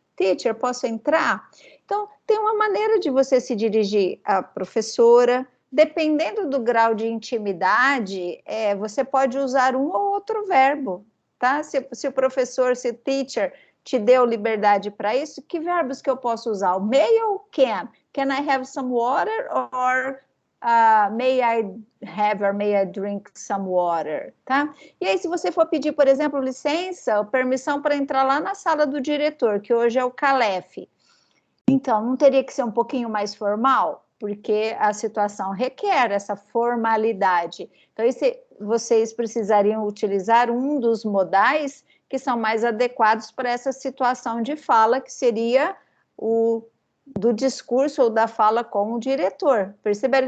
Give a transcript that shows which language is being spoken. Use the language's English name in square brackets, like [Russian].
[Portuguese] Teacher, posso entrar? Então, tem uma maneira de você se dirigir à professora. Dependendo do grau de intimidade, você pode usar um ou outro verbo, tá? Se o professor, se o teacher te deu liberdade para isso, que verbos que eu posso usar? O may ou can? [English] Can I have some water? Or may I have or may I drink some water? [Portuguese] Tá? E aí, se você for pedir, por exemplo, licença ou permissão para entrar lá na sala do diretor, que hoje é o CALEF, então, não teria que ser um pouquinho mais formal? Porque a situação requer essa formalidade. Então, vocês precisariam utilizar um dos modais que são mais adequados para essa situação de fala, que seria o do discurso ou da fala com o diretor. Perceberam?